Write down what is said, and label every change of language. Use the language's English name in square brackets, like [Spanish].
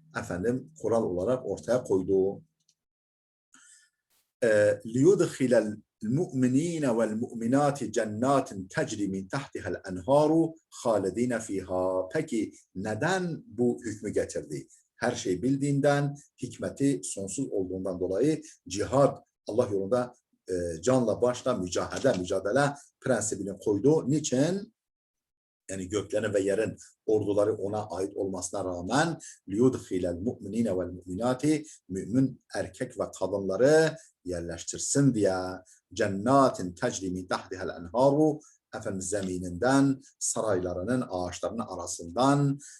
[Turkish] Efendim kural olarak ortaya koydu. [Arabic] ليدخل المؤمنين والمؤمنات جنات تجري من تحتها الأنهار خالدين فيها. [Turkish] Peki neden bu hükmü getirdi? Her şeyi bildiğinden, hikmeti sonsuz olduğundan dolayı cihad, Allah yolunda canla başla mücadele prensibini koydu. Niçin? Yani göklerin ve yerin orduları ona ait olmasına rağmen [Arabic] liyudkhilel mu'minine vel mu'minati, [Turkish] mümin erkek ve kadınları yerleştirsin diye, [Arabic] cennatin tecri min tahtihal enharu, [Turkish] efendim zemininden, saraylarının, ağaçlarının arasından